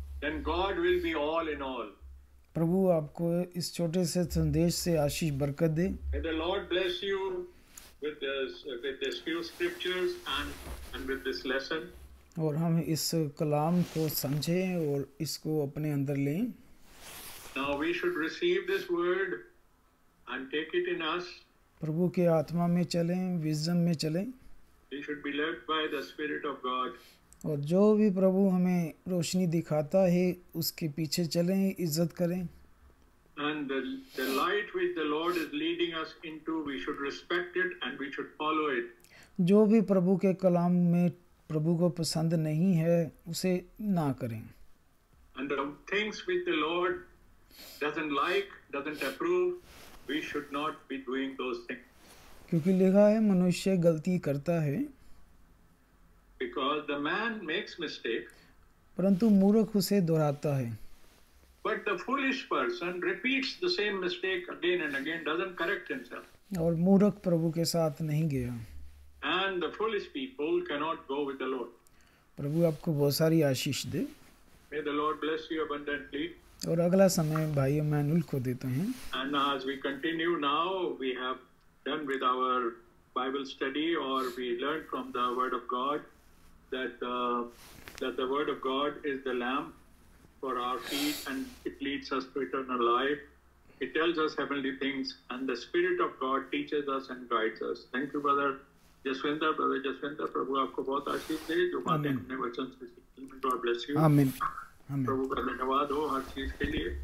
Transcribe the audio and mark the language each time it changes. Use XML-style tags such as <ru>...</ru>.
<en>Then God will be all in all.</en> <hi>प्रभु आपको इस छोटे से संदेश से आशीष बरकत दे।</hi> <en>May the Lord bless you with this few scriptures and with this lesson.</en> <hi>और हम इस कलाम को समझें और इसको अपने अंदर लें।</hi> <en>Now we should receive this word and take it in us.</en> <hi>प्रभु के आत्मा में चलें, विजडम में चलें,</hi> <en>We should be led by the Spirit of God.</en> <hi>और जो भी प्रभु हमें रोशनी दिखाता है उसके पीछे चलें, इज्जत करें।</hi> <en>And the light which the Lord is leading us into, we should respect it and we should follow it.</en> <hi>जो भी प्रभु के कलाम में प्रभु को पसंद नहीं है उसे ना करें।</hi> <en>And the things which the Lord doesn't like, doesn't approve, we should not be doing those things.</en> <hi>क्योंकि लिखा है मनुष्य गलती करता है,</hi> <en>Because the man makes mistake,</en> <hi>परंतु मूर्ख उसे दोहराता है।</hi> <en>but the foolish person repeats the same mistake again and again, doesn't correct himself.</en> <hi>और मूर्ख प्रभु के साथ नहीं गया।</hi> <en>And the foolish people cannot go with the Lord.</en> <hi>प्रभु आपको बहुत सारी आशीष दे।</hi> <en>May the Lord bless you abundantly.</en> <hi>और अगला समय भाई मैनुअल को देते हैं।</hi> <en>And as we continue now, we have done with our Bible study, or we learned from the Word of God that the Word of God is the lamp for our feet and it leads us to eternal life. It tells us heavenly things and the Spirit of God teaches us and guides us. Thank you, Brother Jaswinder.</en> <hi>Brother Jaswinder, प्रभु आपको बहुत आशीष दे जो बातें हमने वचन से सीखी।</hi> <en>God bless you.</en> <hi>आमीन। आमीन। प्रभु का धन्यवाद हो हर चीज के लिए।</hi>